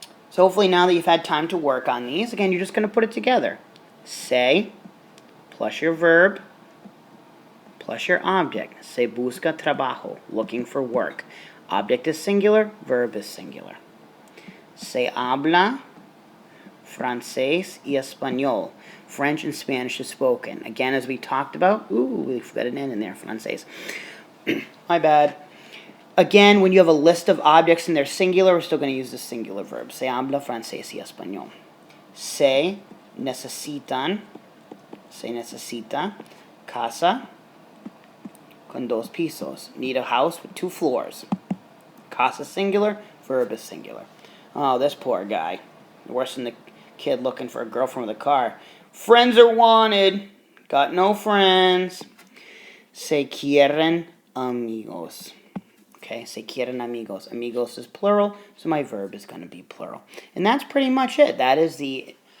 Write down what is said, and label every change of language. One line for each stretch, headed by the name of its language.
English: So hopefully now that you've had time to work on these, again, you're just going to put it together. Say, plus your verb, plus your object.
Spanish: Se busca trabajo,
English: looking for work. Object is singular, verb is singular.
Spanish: Se habla francés y español.
English: French and Spanish is spoken. Again, as we talked about, we've got an N in there, francés. My bad. Again, when you have a list of objects and they're singular, we're still going to use the singular verb.
Spanish: Se habla francés y español. Se necesita casa con dos pisos.
English: Need a house with 2 floors. Casa singular, verb is singular. Oh, this poor guy. Worse than the kid looking for a girlfriend with a car. Friends are wanted. Got no friends.
Spanish: Se quieren amigos.
English: Okay,
Spanish: se quieren amigos.
English: Amigos is plural, so my verb is going to be plural. And that's pretty much it. That is the